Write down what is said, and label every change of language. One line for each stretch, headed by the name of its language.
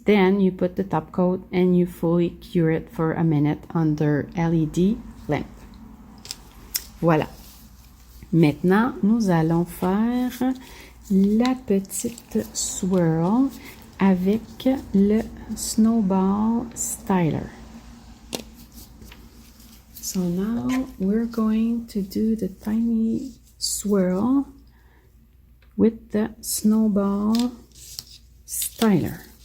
English: Then you put the top coat and you fully cure it for a minute under LED lamp.
French: Voilà. Maintenant, nous allons faire la petite swirl avec le Snowball Styler.
English: So now we're going to do the tiny swirl with the Snowball Styler.